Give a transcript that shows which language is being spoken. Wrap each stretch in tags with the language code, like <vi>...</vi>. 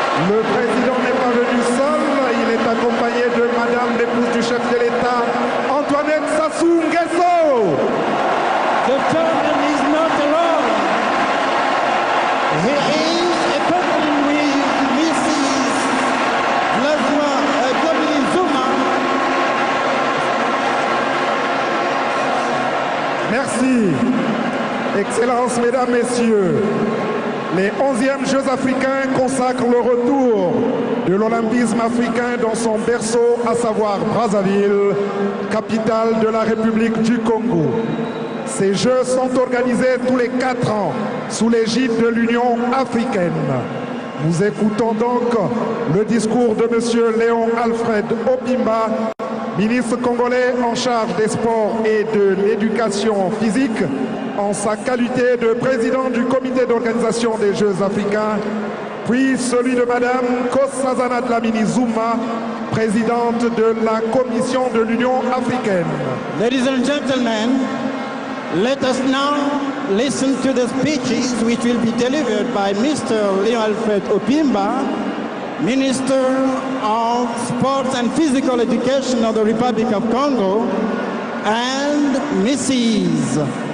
<fr>Le président n'est pas venu seul, il est accompagné de Madame l'épouse du chef de l'État, Antoinette Sassou Nguesso.</fr> <en>The chairman is not alone. He is accompanied with Mrs. W. Zuma.</en> <fr>Merci. Excellences, mesdames, messieurs. Les 11e Jeux africains consacrent le retour de l'olympisme africain dans son berceau, à savoir Brazzaville, capitale de la République du Congo. Ces Jeux sont organisés tous les 4 ans sous l'égide de l'Union africaine. Nous écoutons donc le discours de M. Léon Alfred Opimba, ministre congolais en charge des sports et de l'éducation physique, en sa qualité de président du comité d'organisation des Jeux africains, puis celui de Mme Nkosazana Dlamini Zuma, présidente de la Commission de l'Union africaine.</fr> <en>Ladies and gentlemen, let us now listen to the speeches which will be delivered by Mr. Léon Alfred Opimba, Minister of Sports and Physical Education of the Republic of Congo, and Mrs.</en>